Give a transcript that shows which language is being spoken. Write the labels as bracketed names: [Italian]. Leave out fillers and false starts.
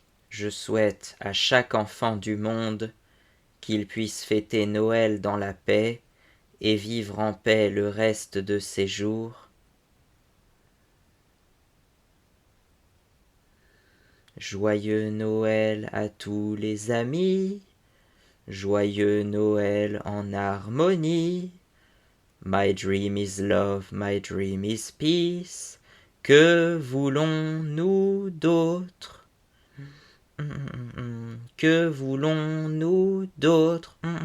[French] Je souhaite à chaque enfant du monde qu'il puisse fêter Noël dans la paix et vivre en paix le reste de ses jours. Joyeux Noël à tous les amis, joyeux Noël en harmonie. [English] My dream is love, my dream is peace. [French] Que voulons-nous d'autre? Que voulons-nous d'autre?